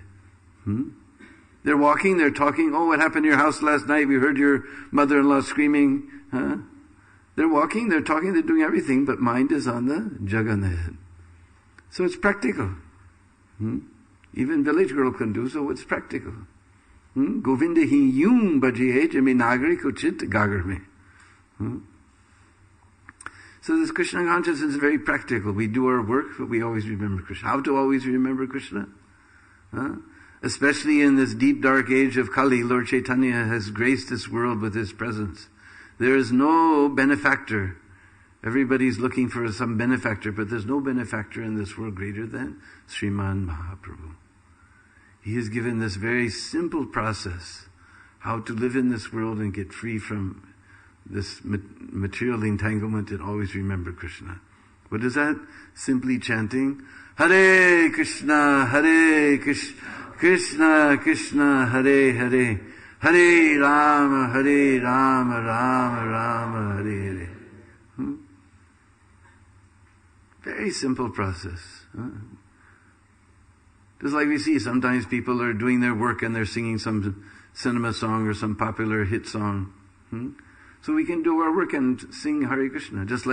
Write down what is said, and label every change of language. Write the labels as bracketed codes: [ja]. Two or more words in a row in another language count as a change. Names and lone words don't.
[en] They're walking, they're talking, oh, what happened to your house last night? We heard your mother-in-law screaming. They're walking, they're talking, they're doing everything, but mind is on the jug on the head. So it's practical. Even village girl can do, so it's practical. Govinda hi yum bajiye jami nagari kuchit gagar mein. So this Krishna consciousness is very practical. We do our work, but we always remember Krishna. How to always remember Krishna? Especially in this deep dark age of Kali, Lord Chaitanya has graced this world with His presence. There is no benefactor. Everybody's looking for some benefactor, but there's no benefactor in this world greater than Sriman Mahaprabhu. He has given this very simple process, how to live in this world and get free from this material entanglement and always remember Krishna. What is that? Simply chanting, [sa] हरे कृष्ण, कृष्ण कृष्ण, हरे हरे, हरे राम, राम राम, हरे हरे. [en] Very simple process. Just like we see, sometimes people are doing their work and they're singing some cinema song or some popular hit song. So we can do our work and sing [sa] हरे कृष्ण.